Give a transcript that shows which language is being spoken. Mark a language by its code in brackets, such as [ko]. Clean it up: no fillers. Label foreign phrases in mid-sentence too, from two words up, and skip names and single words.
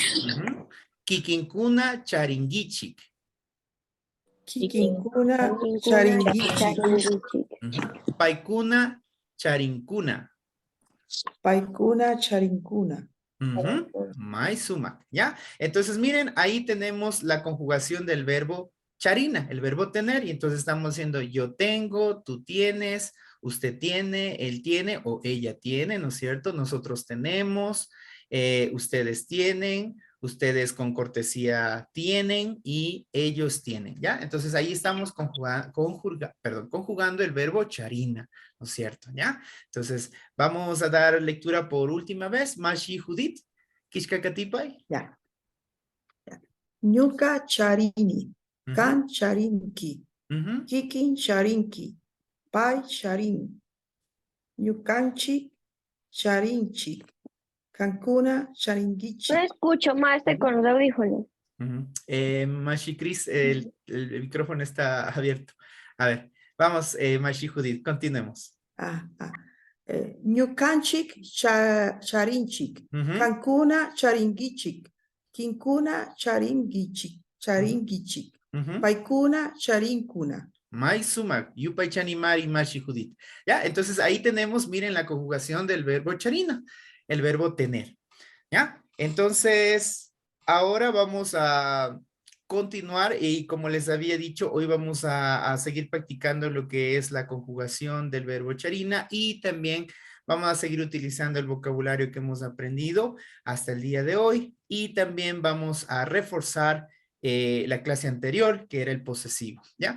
[qu] Kikinkuna, Charingichik. Kikinkuna charingichi. Paikuna, Charinkuna. Paikuna charinkuna. Maisumak, ¿ya? [es] Entonces, miren, ahí tenemos la conjugación del verbo charina, el verbo tener, y entonces estamos diciendo yo tengo, tú tienes, usted tiene, él tiene o ella tiene, ¿no es cierto? Nosotros tenemos, ustedes tienen, ustedes con cortesía tienen y ellos tienen, ¿ya? Entonces ahí estamos conjugando el verbo charina, ¿no es cierto? ¿Ya? Entonces vamos a dar lectura por última vez. [qu] Mashi Judith, Kishkakatipay. Ya. Ñuka charini. Kan charinki. Kikin charinki. Pai charin. Ñukanchi charinchi. Cancuna charingichi. [es] No escucho más con los audífonos. Mashi Cris, el micrófono está abierto. A ver, vamos, Mashi Judith, continuemos. [qu] Ñukanchik charinchik. Cancuna charingichik. Kinkuna charingichik. Charingichik. Ujú. Paikuna charinkuna. Maisumak, yupai chanimari mashi judit. [es] Ya, entonces ahí tenemos, miren la conjugación del verbo charina, el verbo tener. Ya, entonces ahora vamos a continuar y como les había dicho, hoy vamos a seguir practicando lo que es la conjugación del verbo charina y también vamos a seguir utilizando el vocabulario que hemos aprendido hasta el día de hoy y también vamos a reforzar la clase anterior, que era el posesivo, ¿ya?